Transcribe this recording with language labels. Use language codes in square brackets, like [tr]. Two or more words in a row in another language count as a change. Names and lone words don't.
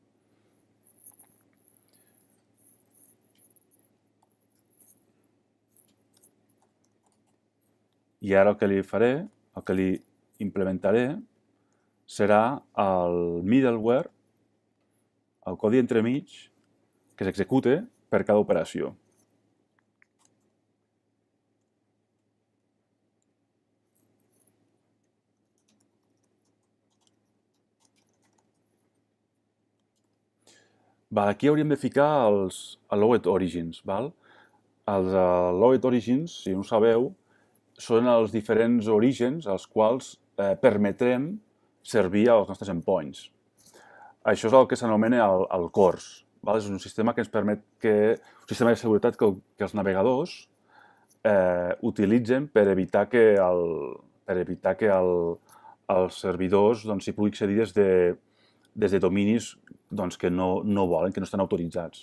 [ca] I ara el que li faré, el que li implementaré, serà el middleware, el codi entremig, que s'execute per cada operació. Aquí hauríem de ficar els [en] allowed origins. [ca] Els [en] allowed origins, [ca] si no ho sabeu, són els diferents orígens als quals permetrem servir als nostres endpoints. Això és el que s'anomena el CORS. És un sistema que ens permet un sistema de seguretat que els navegadors utilitzen per evitar que els servidors s'hi pugui accedir des de dominis que no volen, que no estan autoritzats.